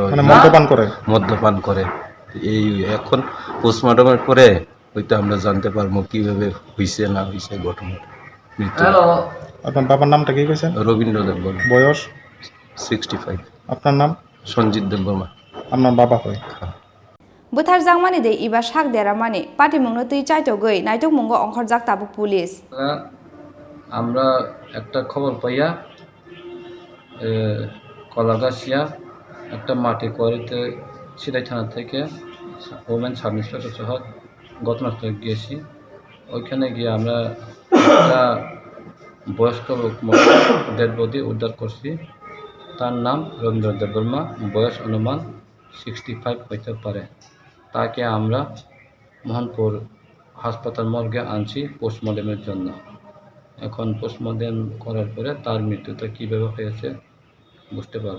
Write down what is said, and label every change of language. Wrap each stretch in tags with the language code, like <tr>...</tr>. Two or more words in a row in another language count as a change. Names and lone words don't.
<bn>মানে মদ্যপান করে এই এখন পোস্টমর্টমের পরে হয়তো আমরা জানতে পারবো কিভাবে হইছে না হইছে ঘটনাটা মৃত্যু। আপনার বাবার নামটা কি কইছেন? রবীন্দ্র দেববর্মা। বয়স 65। আপনার নাম? সঞ্জিত দেববর্মা। আপনার বাবা হয়?</bn> <trp>buthar jangmani de iba sak deramani pati mungno tui chaitogoi naitok mungo ongkorjak tabuk police</trp> <bn>আমরা একটা খবর পাইয়া কলাগাছিয়া একটা মাটি কোয়ারিতে সিদাই থানা থেকে ওমেন সাব ইন্সপেক্টর সহ ঘটনাস্থলে গিয়েছি ওইখানে গিয়ে আমরা একটা বয়স্ক ডেড বডি উদ্ধার করছি তার নাম রবীন্দ্র দেববর্মা বয়স অনুমান 65 হইতে পারে তাকে আমরা মোহনপুর হাসপাতাল মর্গে আনছি পোস্টমর্টেমের জন্য এখন পোস্টমর্টেম করার পরে তার মৃত্যুটা কীভাবে হয়েছে বুঝতে পারবো।</bn>